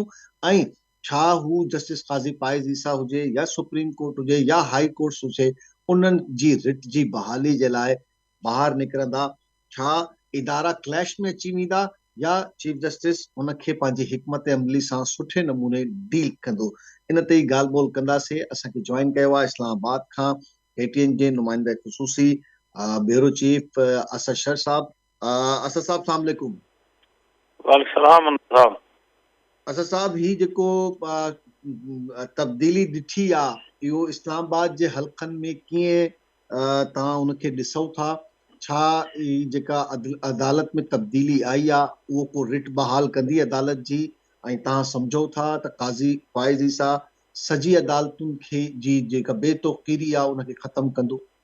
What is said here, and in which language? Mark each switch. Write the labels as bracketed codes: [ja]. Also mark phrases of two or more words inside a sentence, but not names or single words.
[sd] ऐं छा हू जस्टिस काज़ी फाइज़ ईसा हुजे या [en] Supreme Court [sd] हुजे या [en] High Court [sd] हुजे उन्हनि जी रिट जी बहाली जे लाइ ॿाहिरि निकिरंदा छा इदारा क्लैश में अची वेंदा या [en] Chief Justice [sd] उनखे पंहिंजी हिकमत अमली सां सुठे नमूने डील कंदो इन ते ई ॻाल्हि ॿोल कंदासीं असांखे जॉइन कयो आहे इस्लामाबाद खां एटीएन जे नुमाइंदा ख़ुसूसी [en] Bureau Chief [sd] असद शर साहब असद साहब [ar] سلام علیکم. وعلیکم سلام. [sd] असद साहब ही जेको तब्दीली ॾिठी आहे इहो इस्लामाबाद जे हलक़नि में कीअं तव्हां उनखे ॾिसो था छा जेका अदालत में तब्दीली आई आहे उहो को रिट बहाल कंदी अदालत जी ऐं तव्हां सम्झो था त काज़ी फाइज़ ईसा सॼी अदालतुनि खे जी जेका बेतौक़ीरी आहे उनखे ख़तमु कंदो।